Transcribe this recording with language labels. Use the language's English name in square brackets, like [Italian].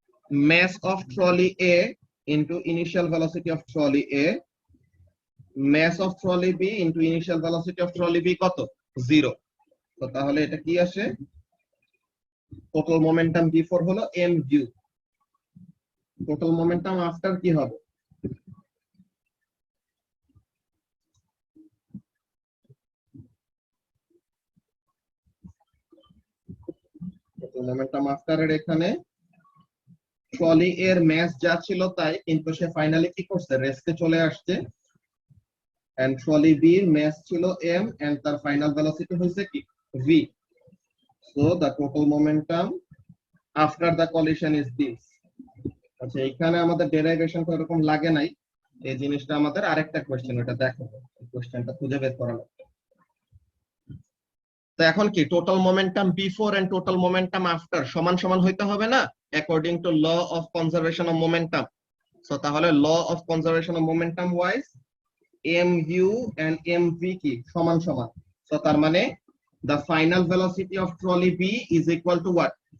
[English] mass of trolley A into initial velocity of trolley A, mass of trolley B into initial velocity of trolley B [Bangla] কত? 0। তো তাহলে এটা কি আসে? Total momentum before হলো mu, total momentum after কি হবে? টোটাল মোমেন্টাম আফটার এর এখানে ট্রলি এর ম্যাস যা ছিল তাই, কিন্তু সে ফাইনালি কি করছে? রেস্টে চলে আসছে। এন্ড ট্রলি বি এর ম্যাস ছিল m এন্ড তার ফাইনাল ভেলোসিটি হইছে কি? v। [English] So the total momentum after the collision is this. [Bangla] আচ্ছা, এখানে আমাদের ডেরাইভেশন তো এরকম লাগে নাই, এই জিনিসটা আমাদের আরেকটা কোশ্চেন, ওটা দেখো, কোশ্চেনটা খুঁজে বের করা লাগবে। তো এখন কি total momentum before and total momentum after সমান সমান হইতে হবে না, according to law of conservation of momentum. So তাহলে law of conservation of momentum wise mu and mv কি সমান সমান। সো তার মানে [English] the final velocity of trolley B is equal to what?